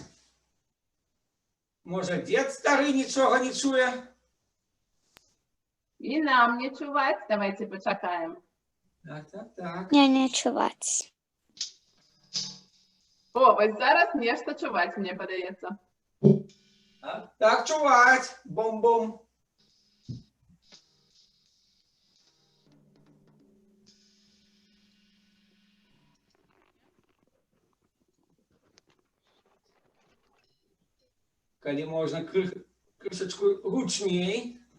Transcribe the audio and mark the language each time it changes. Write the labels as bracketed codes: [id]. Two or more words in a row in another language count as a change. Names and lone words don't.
[be] Можа, дед стары нічога не чуе? [uk] І нам не чувати. Давайте почекаємо. Так. [be] Не чуваць. [uk] О, ось зараз нечто чувати, мені подається. Так, [be] чуваць. Бом-бом. Калі можна крышечку гучней.